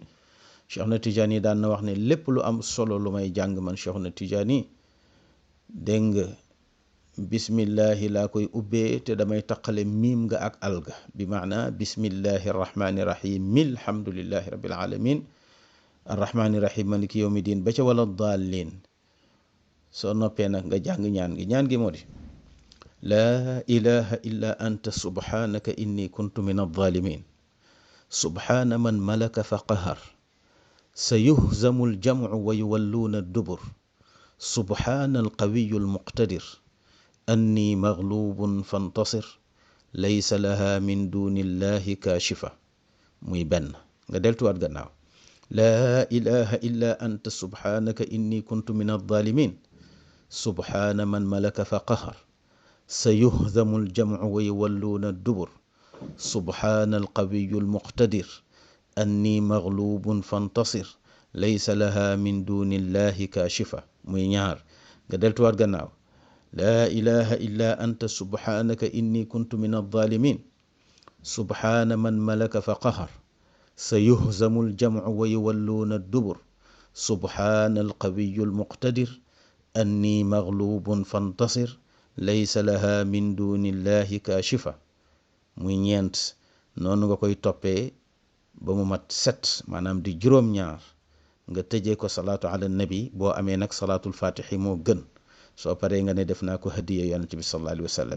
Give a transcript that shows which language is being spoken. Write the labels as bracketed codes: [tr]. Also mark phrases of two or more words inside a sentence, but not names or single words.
[wo] Cheikh na Tidiane yi daan na wax ne lépp lu am solo lu may jàng man Cheikh na Tidiane yi dégg nga bismillahi laa koy ubbee te damay taqale miim nga ak alga, bi maana [ar] بسم الله الرحمن الرحيم الحمد لله رب العالمين الرحمن الرحيم مالك يوم الدين [wo] ba ca [ar] ولا الضالين. [wo] soo noppee nag nga jàng ñaan gi moo di [ar] لا إله إلا أنت سبحانك إني كنت من الظالمين سبحان من ملك فقهر سيهزم الجمع ويولون الدبر سبحان القوي المقتدر أني مغلوب فانتصر ليس لها من دون الله كاشفة. [wo] muy benn nga deltuwaat gannaaw [ar] لا إله إلا أنت سبحانك إني كنت من الظالمين سبحان من ملك فقهر سيهزم الجمع ويولون الدبر سبحان القوي المقتدر أني مغلوب فانتصر ليس لها من دون الله كاشفة. [wo] muy ñaar nga deltuwaat gannaaw [ar] لا إله إلا أنت سبحانك إني كنت من الظالمين سبحان من ملك فقهر سيهزم الجمع ويولون الدبر سبحان القوي المقتدر أني مغلوب فانتصر ليس لها من دون الله كاشفة. [wo] muy ñeent noonu nga koy toppee ba mu mat 7, maanaam di juróom-ñaar. nga tëjee ko [ar] الصلاة على النبي. [wo] boo amee nag [ar] صلاة الفاتح [wo] moo gën. soo paree nga ne def naa ko hadiya yonent bi [ar] صلى الله عليه وسلم.